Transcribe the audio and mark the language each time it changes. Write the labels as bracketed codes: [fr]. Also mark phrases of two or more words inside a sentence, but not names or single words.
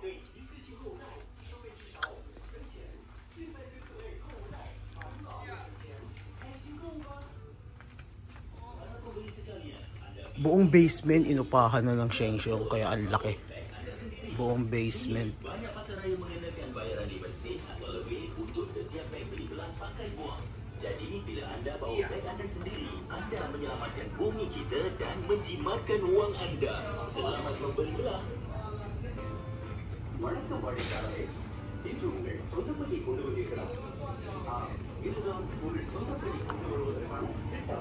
[tl] Buong basement inupahan na ng Sheng-Siong, kaya ang laki. Buong basement. [ms] Jadi bila anda bawa beg anda sendiri, anda menyelamatkan bumi kita dan menjimatkan wang anda. Selamat membeli belah. [ta] வணக்கம் வாடிக்கையாளரே, இன்று உங்கள் சொந்தப்பள்ளி கொண்டு வந்திருக்கிறார். இதுதான் உங்கள் சொந்தப்பள்ளி கொண்டு வருவதற்கான திட்டம்.